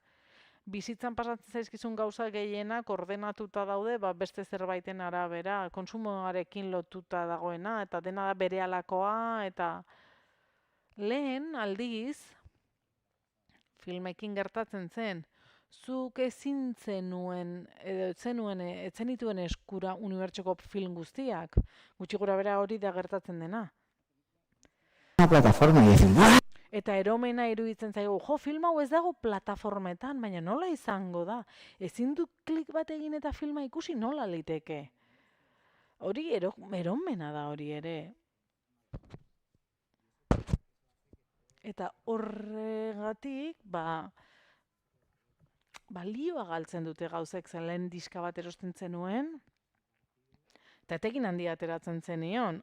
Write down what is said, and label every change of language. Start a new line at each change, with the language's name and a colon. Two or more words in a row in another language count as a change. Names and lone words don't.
Basque: Bizitzan pasatzen zaizkizun gauza gehienak ordenatuta daude, ba beste zerbaiten arabera, kontsumoarekin lotuta dagoena, eta dena da berehalakoa, eta lehen aldiz, filmekin gertatzen zen, zuk ezin zenuen, edo ez zenituen eskura unibertsoko film guztiak, gutxi gora bera hori da gertatzen dena.
Spanish: Una plataforma y decir, ¡buah!
Basque: Eta eromena iruditzen zaigu, jo, film hau ez dago plataformetan, baina nola izango da? Ezin du klik bat egin eta filma ikusi nola liteke? Hori eromena da hori ere. Eta horregatik, balioa galtzen dute gauzek zen lehen diska bat erosten zenuen, eta etekin handia ateratzen zenion.